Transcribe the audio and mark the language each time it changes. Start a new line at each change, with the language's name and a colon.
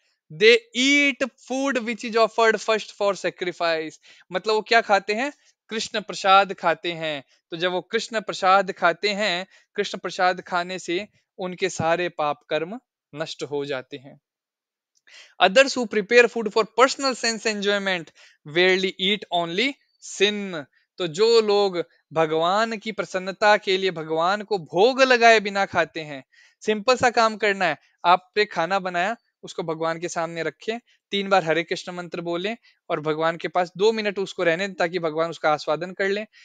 English: They eat food which is offered first for sacrifice.
Hindi: मतलब वो क्या खाते हैं? कृष्ण प्रसाद खाते हैं. तो जब वो कृष्ण प्रसाद खाते हैं, कृष्ण प्रसाद खाने से उनके सारे पाप कर्म नष्ट हो जाते हैं.
English: Others who prepare food for personal sense enjoyment rarely eat only sin.
Hindi: तो जो लोग भगवान की प्रसन्नता के लिए भगवान को भोग लगाए बिना खाते हैं, सिंपल सा काम करना है, आपने खाना बनाया उसको भगवान के सामने रखें, 3 बार हरे कृष्ण मंत्र बोलें और भगवान के पास 2 मिनट उसको रहने दें ताकि भगवान उसका आस्वादन कर लें.